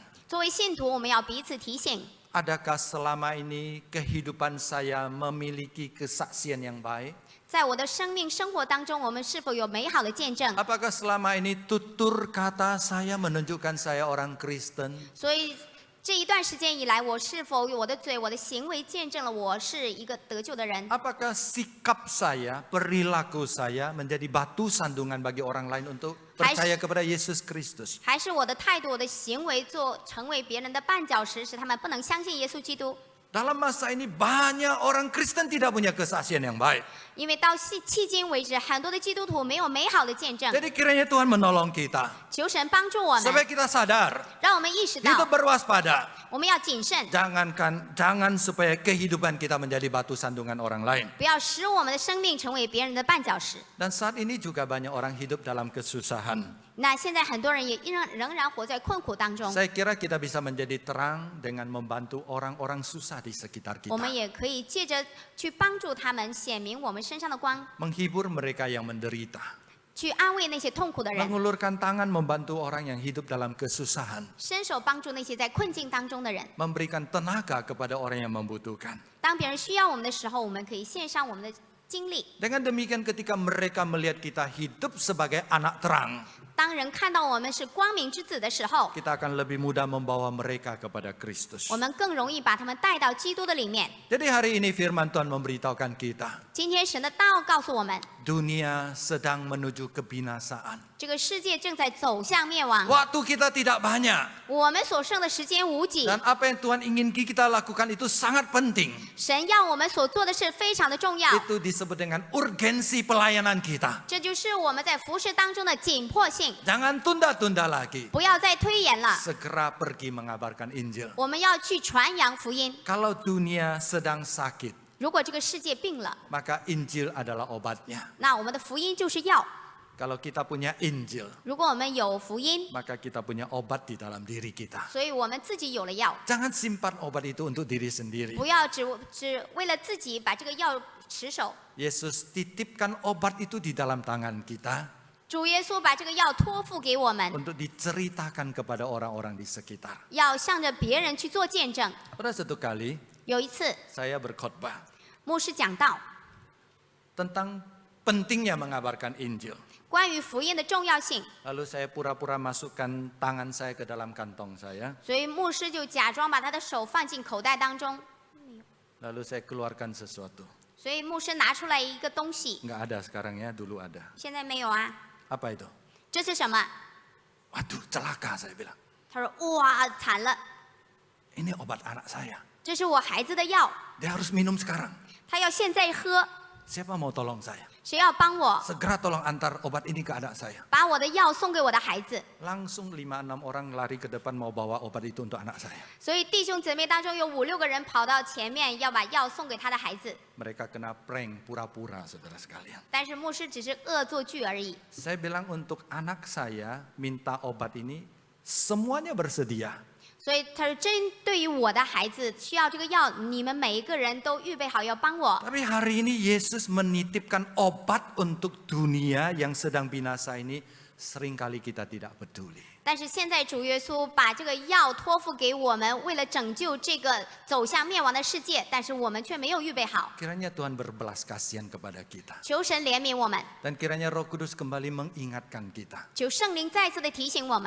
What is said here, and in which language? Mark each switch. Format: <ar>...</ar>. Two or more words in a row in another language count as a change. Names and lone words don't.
<zh>作为信徒，我们要彼此提醒。</zh> <id>Adakah selama ini kehidupan saya memiliki kesaksian yang baik?</id> <zh>在我的生命生活当中，我们是否有美好的见证？</zh> <id>Apakah selama ini tutur kata saya menunjukkan saya orang Kristen?</id> <zh>所以这一段时间以来，我是否我的嘴、我的行为见证了我是一个得救的人？</zh> <id>Apakah sikap saya, perilaku saya menjadi batu sandungan bagi orang lain untuk percaya kepada Yesus Kristus?</id> <zh>还是我的态度、我的行为成为别人的绊脚石，使他们不能相信耶稣基督？</zh> <id>Dalam masa ini banyak orang Kristen tidak punya kesaksian yang baik.</id> <zh>因为到迄今为止，很多的基督徒没有美好的见证。</zh> <id>Jadi kiranya Tuhan menolong kita</id> <zh>求神帮助我</zh> <id>supaya</id> <zh>们，</zh> <id>kita sadar,</id> <zh>让我们意识</zh> <id>hidup</id> <zh>到</zh> <id>berwaspada.</id> <zh>我们要谨慎，</zh> <id>Jangan supaya kehidupan kita menjadi batu sandungan orang lain.</id> <zh>不要使我们的生命成为别人的绊脚石。</zh> <id>Dan saat ini juga banyak orang hidup dalam kesusahan.</id> <zh>那现在很多人也仍然活在困苦当中，</zh> <id>Saya kira kita bisa menjadi terang dengan membantu orang-orang susah di sekitar</id> <zh>我们</zh> <id>kita.</id> <zh>也可以借着去帮助他们，显明我们身上的光，</zh> <id>Menghibur mereka yang menderita.</id> <zh>去安慰那些痛苦的人，</zh> <id>mengulurkan tangan membantu orang yang hidup dalam kesusahan,</id> <zh>伸手帮助那些在困境当中的人。</zh> <id>memberikan tenaga kepada orang yang membutuhkan.</id> <zh>当别人需要我们的时候，我们可以献上我们的精力。</zh> <id>Dengan demikian ketika mereka melihat kita hidup sebagai anak terang,</id> <zh>当人看到我们是光明之子的时候，</zh> <id>kita akan lebih mudah membawa mereka kepada Kristus.</id> <zh>我们更容易把他们带到基督的里面。</zh> <id>Jadi hari ini firman Tuhan memberitahukan kita,</id> <zh>今天神的道告诉我们，</zh> <id>dunia sedang menuju kebinasaan.</id> <zh>这个世界正在走向灭亡，</zh> <id>Waktu kita tidak banyak.</id> <zh>我们所剩的时间无几。</zh> <id>Dan apa yang Tuhan ingin kita lakukan itu sangat penting.</id> <zh>神要我们所做的事非常的重要，</zh> <id>Itu disebut dengan urgensi pelayanan kita.</id> <zh>这就是我们在服事当中的紧迫性，</zh> <id>Jangan tunda-tunda lagi.</id> <zh>不要再推延了。</zh> <id>Segera pergi mengabarkan Injil.</id> <zh>我们要去传扬福音。</zh> <id>Kalau dunia sedang sakit,</id> <zh>如果这个世界病了，</zh> <id>maka Injil adalah obatnya.</id> <zh>那我们的福音就是药。</zh> <id>Kalau kita punya Injil,</id> <zh>如果我们有福音，</zh> <id>maka kita punya obat di dalam diri kita.</id> <zh>所以我们自己有了药，</zh> <id>Jangan simpan obat itu untuk diri sendiri.</id> <zh>不要只为了自己把这个药持守。</zh> <id>Yesus titipkan obat itu di dalam tangan kita</id> <zh>主耶稣把这个药托付给我们，</zh> <id>untuk diceritakan kepada orang-orang di sekitar.</id> <zh>要向着别人去做见证。</zh> <id>Pada satu kali</id> <zh>有一次，</zh> <id>saya berkhotbah</id> <zh>牧师讲道</zh> <id>tentang pentingnya mengabarkan Injil.</id> <zh>关于福音的重要性，</zh> <id>Lalu saya pura-pura masukkan tangan saya ke dalam kantong saya.</id> <zh>所以牧师就假装把他的手放进口袋当中，</zh> <id>Lalu saya keluarkan sesuatu.</id> <zh>所以牧师拿出来一个东西，</zh> <id>Nggak ada sekarang ya, dulu ada.</id> <zh>现在没有啊，</zh> <id>Apa itu?</id> <zh>这是什么？</zh> <id>Waduh, celaka saya bilang.</id> <zh>他说：哇，惨了，</zh> <id>Ini obat anak saya.</id> <zh>这是我孩子的药，</zh> <id>Dia harus minum sekarang.</id> <zh>他要现在喝，</zh> <id>Siapa mau tolong saya?</id> <zh>谁要帮我</zh> <id>Segera tolong antar obat ini ke anak saya.</id> <zh>把我的药送给我的孩子？</zh> <id>Langsung 5-6 orang lari ke depan mau bawa obat itu untuk anak saya.</id> <zh>所以弟兄姊妹当中有5、6个人跑到前面要把药送给他的孩子，</zh> <id>Mereka kena prank pura-pura, saudara sekalian.</id> <zh>但是牧师只是恶作剧而已。</zh> <id>Saya bilang untuk anak saya minta obat ini, semuanya bersedia.</id> <zh>所以他说，针对于我的孩子需要这个药，你们每一个人都预备好要帮我。</zh> <id>Tapi hari ini Yesus menitipkan obat untuk dunia yang sedang binasa ini, seringkali kita tidak peduli.</id> <zh>但是现在主耶稣把这个药托付给我们，为了拯救这个走向灭亡的世界，但是我们却没有预备好。</zh> <id>Kiranya Tuhan berbelas kasihan kepada kita.</id> <zh>求神怜悯我们，</zh> <id>Dan kiranya Roh Kudus kembali mengingatkan kita.</id> <zh>求圣灵再次的提醒我们，</zh>